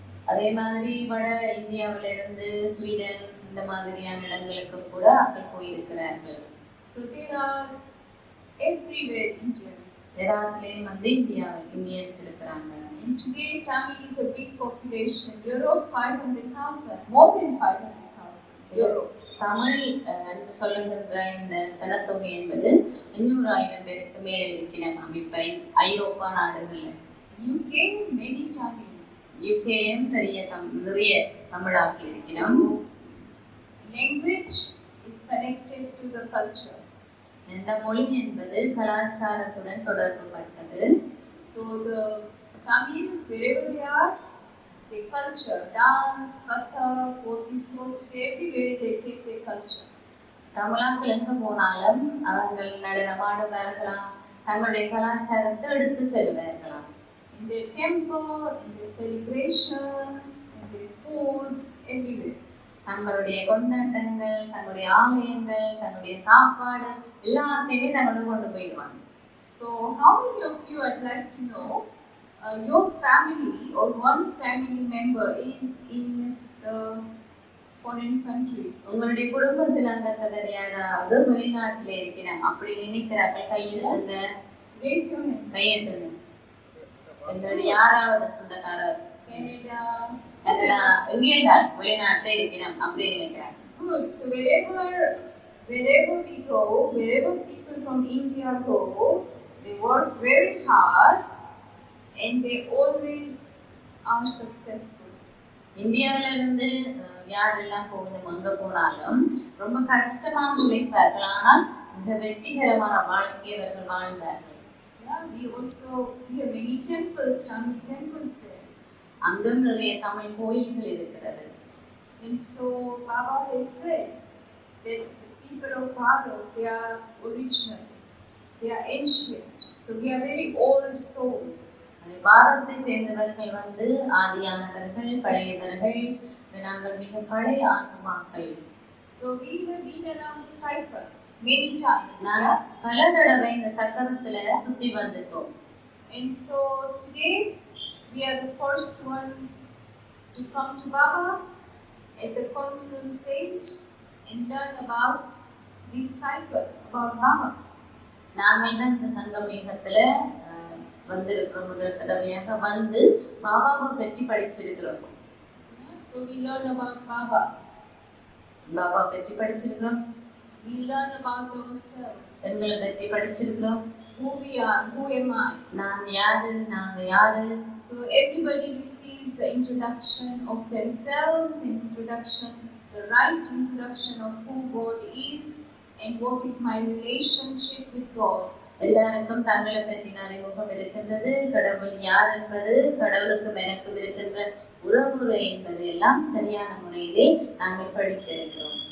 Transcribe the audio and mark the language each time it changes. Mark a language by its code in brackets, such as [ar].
[ta] அதே மாதிரி வட இந்தியாவில இருந்து ஸ்வீடன் இந்த மாதிரியான இடங்களுக்கு கூட அவர்கள் போயிருக்கிறார்கள். [en] So there are everywhere Indians. [ta] எல்லாத்துலேயும் இந்தியன்ஸ் இருக்கிறாங்க. [en] And today Tamil is a big population. Europe 500,000, more than 500,000. Europe. [ta] Tamil சொல்லுகின்ற இந்த சனத்தொகை என்பது 500,000 பேருக்கு மேலே இருக்கிற அமைப்பை ஐரோப்பா நாடுகள். [en] UK many Tamils. [ta] யூகேயும் நிறைய தமிழாக்கள் இருக்கிறோம். [en] Language is connected to the culture. [ta] இந்த மொழி என்பது கலாச்சாரத்துடன் தொடர்புபட்டது. [en] So the Tamils, wherever they are, their culture, dance, katha, potisot, everywhere they take their culture. [ta] தமிழாக்கள் எங்க போனாலும் அவர்கள் நடனமாடுவார்களாம், தங்களுடைய கலாச்சாரத்தை எடுத்து செல்வார்களாம். [en] In their temple, in their celebrations, in their foods, everywhere. [ta] தங்களுடைய கொண்டாட்டங்கள், தங்களுடைய ஆலயங்கள், தங்களுடைய சாப்பாடு எல்லாத்தையுமே தங்களோட கொண்டு போயிடுவாங்க. [en] So how many of you I'd like to know your family or one family member is in the foreign country? [ta] உங்களுடைய குடும்பத்தில் அந்த யாராவது வெளிநாட்டில் இருக்கிறாங்க அப்படி நினைக்கிறார்கள், கையெழுத்துங்க, கையெழுத்துங்க. எங்களுடைய யாராவது சொந்தக்காரர் [en] Canada, [ta] எங்கேடா வெளிநாட்டில் இருக்கிறோம் அப்படி நினைக்கிறாங்க. [en] Good. So wherever we go, wherever people from India go, they work very hard and they always are successful. [ta] இந்தியாவிலிருந்து யாரெல்லாம் போகணும் அங்க போனாலும் ரொம்ப கஷ்டமாக உழைப்பார்கள், ஆனால் மிக வெற்றிகரமான வாழ்க்கை அவர்கள் வாழ்ந்தார்கள். [en] Yeah, we have many temples, Tamil temples there. [ta] அங்கும் நிறைய தமிழ் கோயில்கள் இருக்கிறது. [en] And so Baba has said that people of Bharat, they are original, they are ancient, so we are very old souls. [ta] பாரதத்தை சேர்ந்தவர்கள் ஆதியானவர்கள், பழையவர்கள், நாங்கள் மிக பழைய ஆத்மாக்கள். [en] So we have been around the cycle many times. [ta] நாங்கள் பல தடவை இந்த சக்கரத்துல சுத்தி வந்துட்டோம். [en] And so today we are the first ones to come to Baba at the confluence age and learn about this cycle, about Baba. [ta] நாங்கள் தான் இந்த சங்கம் யுகத்துல வந்திருக்கிறோம், முதல் தடவையாக வந்து பாபாவை பற்றி படிச்சிருக்கிறோம். [en] So we learn about Baba. [ta] Baba பற்றி படிச்சிருக்கிறோம். [en] We learn about ourselves. [ta] எங்களை பற்றி படிச்சிருக்கிறோம். [en] Who we are, who am I? [ta] நான் யாரு, நாங்க யாரு. [en] So everybody receives the introduction of themselves, the right introduction of who God is and what is my relationship with God. [ta] எல்லாருக்கும் தங்களை பற்றின அறிமுகம் இருக்கின்றது, கடவுள் யார் என்பது, கடவுளுக்கும் எனக்கும் இருக்கின்ற உறவுமுறை என்பது எல்லாம் சரியான முறையிலே நாங்கள் படித்திருக்கிறோம்.